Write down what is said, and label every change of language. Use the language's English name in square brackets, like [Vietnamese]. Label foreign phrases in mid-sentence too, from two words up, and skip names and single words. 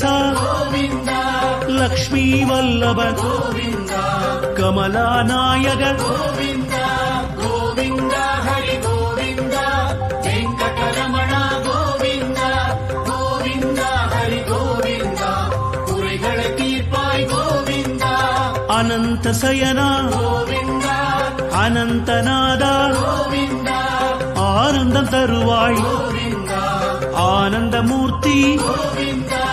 [Telugu] గోవింద లక్ష్మీ వల్లభ గోవింద కమలానాయక గోవింద గోవింద హరి గోవింద వెంకటరమణ గోవింద గోవింద హరి గోవింద [Tamil] குறைகளை தீர்ப்பாய் கோவிந்த [Telugu] అనంత శయన [Tamil] கோவிந்த [Telugu] అనంతనాద [Tamil] கோவிந்த ஆனந்தம் தருவாய் கோவிந்த ஆனந்தமூர்த்தி கோவிந்த